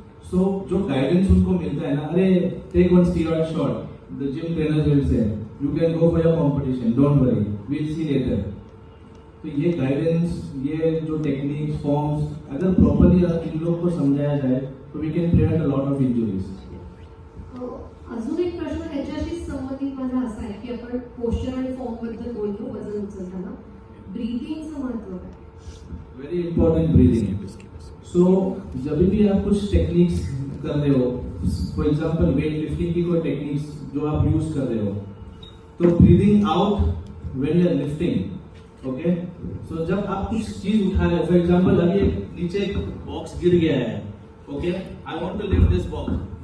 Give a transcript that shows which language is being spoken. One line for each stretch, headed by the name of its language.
English: So
Hindi: जो guidance उनको मिलता है ना,
English: अरे take one steroid shot, the gym trainer will say you can go for your competition, don't worry, we will see later.
Hindi: तो ये गाइडेंस, ये जो टेक्निक्स फॉर्म्स अगर प्रॉपर्ली इन लोग को समझाया जाए तो
English: We can prevent a lot of injuries.
Marathi: अजून एक प्रश्न ह्याच्याशी संबंधित माझा असा आहे की आपण पोस्चर आणि फॉर्म बद्दल बोलतो वजन उचलताना, ब्रीथिंगचं महत्व काय?
English: Very important breathing.
Hindi: सो जब भी आप कुछ टेक्निक्स कर रहे हो, फॉर एग्जांपल वेट लिफ्टिंग की कोई टेक्निक्स जो आप यूज कर रहे हो, तो
English: Breathing out when you are lifting.
Hindi: Okay, सो जब आप कुछ चीज उठा रहे हो, फॉर एग्जांपल अभी नीचे एक बॉक्स गिर गया है, okay,
English: I want to lift this box.